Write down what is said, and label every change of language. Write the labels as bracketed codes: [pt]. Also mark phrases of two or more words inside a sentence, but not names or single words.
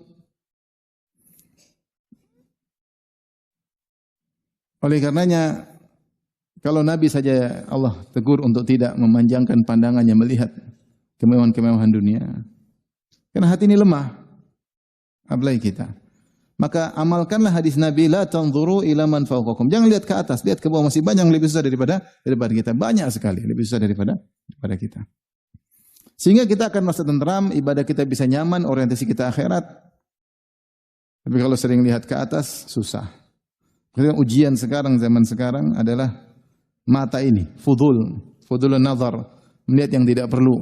[id] Oleh karenanya, kalau Nabi saja Allah tegur untuk tidak memanjangkan pandangannya melihat kemewahan-kemewahan dunia. Karena hati ini lemah. Apalagi kita. Maka amalkanlah hadis Nabi, [ar] لا تنظروا إلى من فوقكم. [id] Jangan lihat ke atas, lihat ke bawah, masih banyak yang lebih susah daripada kita. Banyak sekali lebih susah daripada kita. Sehingga kita akan merasa tentram, ibadah kita bisa nyaman, orientasi kita akhirat. Tapi kalau sering lihat ke atas, susah. Ujian sekarang, zaman sekarang adalah mata ini, [ar] فضول النظر, [id] melihat yang tidak perlu.